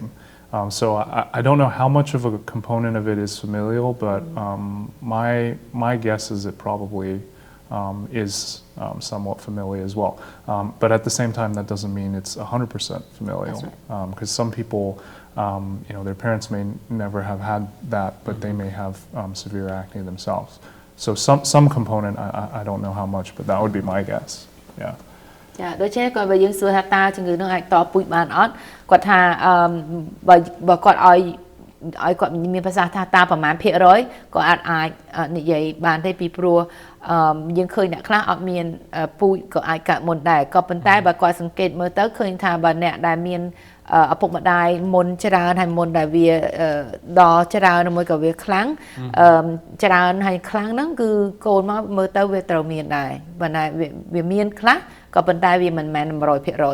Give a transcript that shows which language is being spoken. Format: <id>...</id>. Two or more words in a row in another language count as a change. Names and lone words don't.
<en>So I don't know how much of a component of it is familial, but my guess is it probably is somewhat familial as well. But at the same time, that doesn't mean it's 100% familial. Because some people, their parents may never have had that, but they may have severe acne themselves. So some component, I don't know how much, but that would be my guess. Yeah.</en> <km>ដូចជាគាត់បើយើងសួរថាតើជំងឺនឹងអាចតពូជបានអត់គាត់ថាបើគាត់ឲ្យគាត់មានប្រសាសន៍ថាតើប្រ មាណភាគរយក៏អាចនិយាយបានទេពីព្រោះយើងឃើញអ្នកខ្លះអត់មានពូជក៏អាចកើតមុនដែរក៏ប៉ុន្តែបើគាត់សង្កេតមើលទៅឃើញថាបើអ្នកដែលមានឪពុកម្ដាយមុនច្រើនហើយមុនដែលវាដល់ច្រើនមួយក៏វាខ្លាំងច្រើនហើយខ្លាំងហ្នឹងគឺកូនមកមើលទៅវាត្រូវមានដែរប៉ុន្តែវាមានខ្លះក៏ប៉ុន្តែវាមិនមែន 100% ទេ</km>